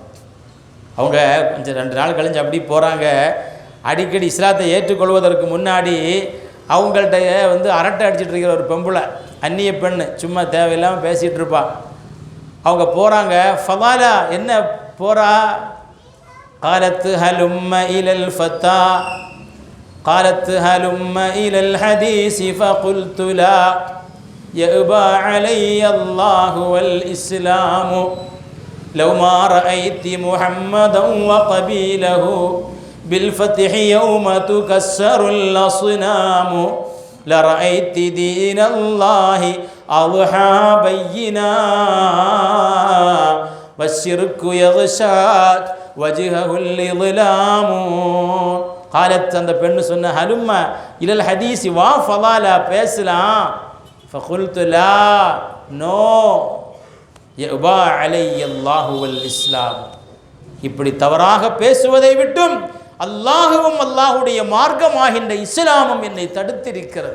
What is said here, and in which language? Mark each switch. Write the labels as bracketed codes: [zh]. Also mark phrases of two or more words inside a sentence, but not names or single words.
[ta] அவங்க கொஞ்சம் 2 நாள் கழிஞ்சு அப்படி போகிறாங்க. அடிக்கடி இஸ்லாத்தை ஏற்றுக்கொள்வதற்கு முன்னாடி அவங்கள்ட்ட அரட்டை அடிச்சுட்டு இருக்கிற ஒரு பொம்பளை, அந்நிய பெண்ணு, சும்மா தேவையில்லாமல் பேசிகிட்டு இருப்பா. அவங்க போகிறாங்க. ஃபதாலா என்ன போகிறா? [ar] قالت هلم إلى الفتى قالت هلم إلى الحديث فقلت لا يأبى علي الله والإسلام لو ما رأيت محمدا وقبيله بالفتح يوم تكسر الأصنام لرأيت دين الله أضحى بينا والشرك يغشى وجهه الإظلام. [ta] قالت அந்த பெண்ணு சொன்ன, [ar] هلم إلى الحديث, [ta] வா ஃபதாலா பேசலாம். [ar] فقلت لا، no، يأبى علي الله والإسلام. [ta] இப்படி தவறாக பேசுவதை விட்டும் அல்லாஹுவும் அல்லாஹுடைய மார்க்கமாகின்ற இஸ்லாமும் என்னை தடுத்திருக்கிறது.